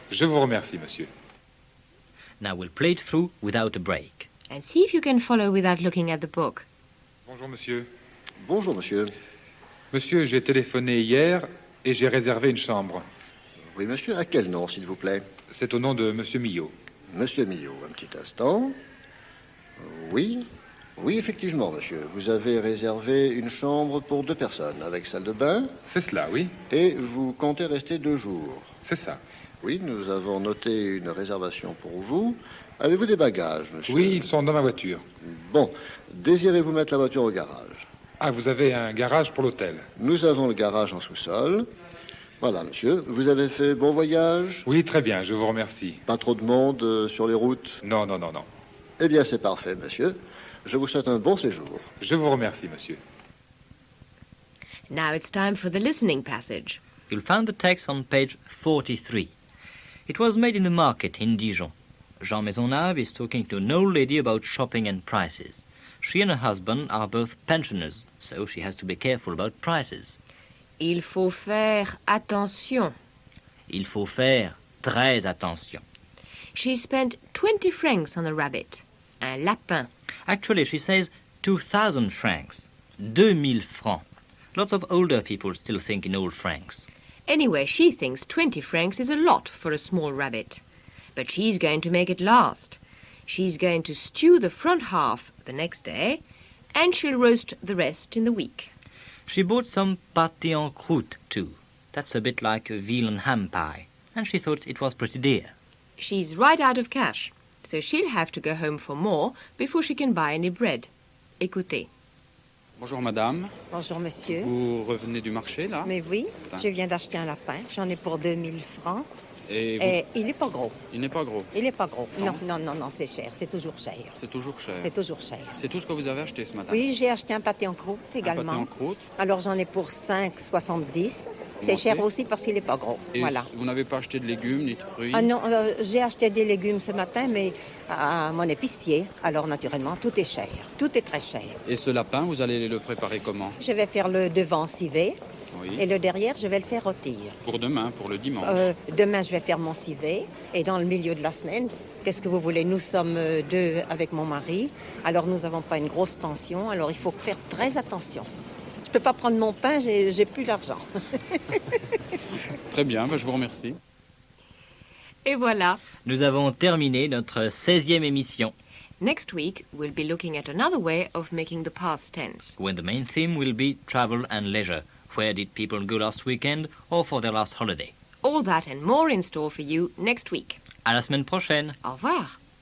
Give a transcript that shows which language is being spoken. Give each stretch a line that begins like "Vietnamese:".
French: Je vous remercie, monsieur.
English: Now we'll play it through without a break. And see if you can follow without looking at the book.
French: Bonjour, monsieur. Bonjour monsieur. Monsieur, j'ai téléphoné hier et j'ai réservé une chambre. Oui monsieur, à quel nom s'il vous plaît? C'est au nom de monsieur Millot. Monsieur Millot, un petit instant. Oui, oui effectivement monsieur. Vous avez réservé une chambre pour 2 personnes avec salle de bain C'est cela, oui. et vous comptez rester 2 jours. C'est ça. Oui, nous avons noté une réservation pour vous. Avez-vous des bagages monsieur? Oui, ils sont dans ma voiture. Bon, désirez-vous mettre la voiture au garage? Ah, vous avez un garage pour l'hôtel. Nous avons le garage en sous-sol. Voilà monsieur, vous avez fait bon voyage? Oui, très bien, je vous remercie. Pas trop de monde sur les routes? Non, non, non, non. Eh bien c'est parfait monsieur. Je vous souhaite un bon séjour. Je vous remercie, monsieur.
English: Now it's time for the listening passage. You'll find the text on page 43. It was made in the market in Dijon. Jean Maisonneuve is talking to an old lady about shopping and prices. She and her husband are both pensioners, so she has to be careful about prices.
French: Il faut faire attention. Il faut faire très attention.
English: She spent 20 francs on a rabbit.
French: Un lapin.
English: Actually, she says 2,000 francs. 2,000 francs. Lots of older people still think in old francs. Anyway, she thinks 20 francs is a lot for a small rabbit. But she's going to make it last. She's going to stew the front half the next day, and she'll roast the rest in the week. She bought some pâté en croûte too. That's a bit like a veal and ham pie, and she thought it was pretty dear. She's right out of cash, so she'll have to go home for more before she can buy any bread.
French: Écoutez. Bonjour madame. Bonjour monsieur. Vous revenez du marché là? Mais oui, je viens d'acheter un lapin. J'en ai pour 2000 francs. Et il n'est pas gros. Il n'est pas gros? Il n'est pas gros. Non, c'est cher. C'est toujours cher. C'est toujours cher? C'est toujours cher. C'est tout ce que vous avez acheté ce matin? Oui, j'ai acheté un pâté en croûte également. Un pâté en croûte? Alors j'en ai pour 5,70. C'est cher aussi parce qu'il n'est pas gros. Et voilà. Vous n'avez pas acheté de légumes ni de fruits? Ah non, j'ai acheté des légumes ce matin, mais à mon épicier. Alors naturellement, tout est cher. Tout est très cher. Et ce lapin, vous allez le préparer comment? Je vais faire le devant civet. Oui. Et le derrière, je vais le faire rôtir. Pour demain, pour le dimanche? Demain, je vais faire mon civet. Et dans le milieu de la semaine, qu'est-ce que vous voulez? Nous sommes deux avec mon mari. Alors, nous n'avons pas une grosse pension. Alors, il faut faire très attention. Je ne peux pas prendre mon pain, j'ai plus d'argent. Très bien, je vous remercie. Et voilà. Nous avons terminé notre 16e émission.
English: Next week, we'll be looking at another way of making the past tense. When the main theme will be travel and leisure. Where did people go last weekend or for their last holiday? All that and more in store for you next week.
French: À la semaine prochaine. Au revoir.